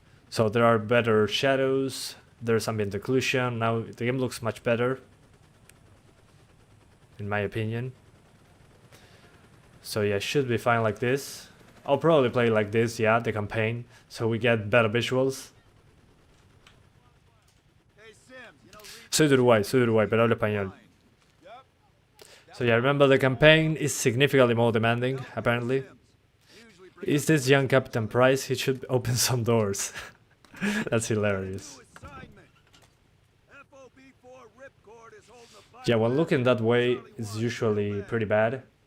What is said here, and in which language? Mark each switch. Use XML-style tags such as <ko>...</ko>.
<en>So there are better shadows, there's ambient occlusion. Now the game looks much better, in my opinion. So yeah, it should be fine like this. I'll probably play like this, yeah, the campaign, so we get better visuals. Hey, Sims, you know,</en> <es>Soy de Uruguay, pero hablo español.</es> <en>Yep. So yeah, remember the campaign is significantly more demanding, apparently. Usually pretty Is this young Captain Price? He should open some doors. That's hilarious. assignment. FOB4 ripcord is holding a Yeah, when looking that way, it's usually pretty bad.</en>